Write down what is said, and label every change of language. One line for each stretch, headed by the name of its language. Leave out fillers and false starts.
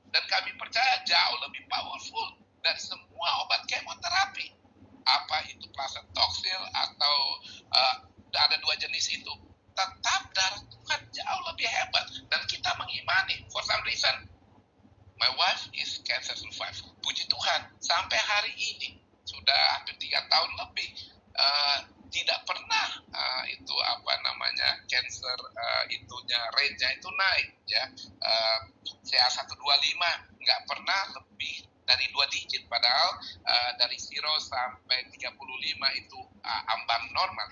Indonesian: Dan kami percaya jauh lebih powerful dari semua obat kemoterapi. Apa itu plasentoksil atau ada dua jenis itu, tetap darah Tuhan jauh lebih hebat. Dan kita mengimani,
English: for some reason, my wife is cancer survivor.
Indonesian: Puji Tuhan, sampai hari ini, sudah hampir 3 tahun lebih, tidak pernah itu cancer itunya rate-nya itu naik ya. CA125 nggak pernah lebih dari 2 digit, padahal dari 0 sampai 35 itu ambang normal.